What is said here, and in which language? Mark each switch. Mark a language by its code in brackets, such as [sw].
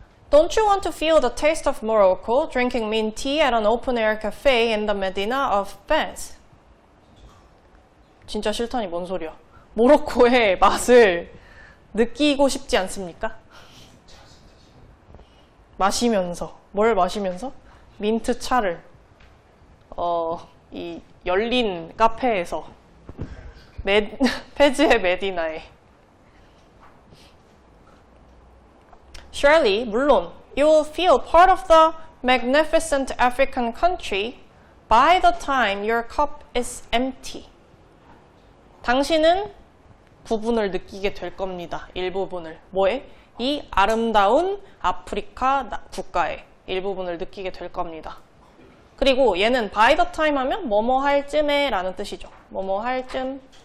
[en] Don't you want to feel the taste of Morocco drinking mint tea at an open-air cafe in the Medina of Fez? [ko] 진짜 싫다니 뭔 소리야. 모로코의 맛을 느끼고 싶지 않습니까? 마시면서. 뭘 마시면서? 민트 차를. 이 열린 카페에서. 페즈의 메디나에. [en] Surely, [ko] 물론, [en] you will feel part of the magnificent African country by the time your cup is empty. [ko] 당신은 부분을 느끼게 될 겁니다. 일부분을. 뭐에? 이 아름다운 아프리카 국가의 일부분을 느끼게 될 겁니다. 그리고 얘는 [en] by the time [ko] 하면 뭐뭐 할 쯤에 라는 뜻이죠. 뭐뭐 할 쯤.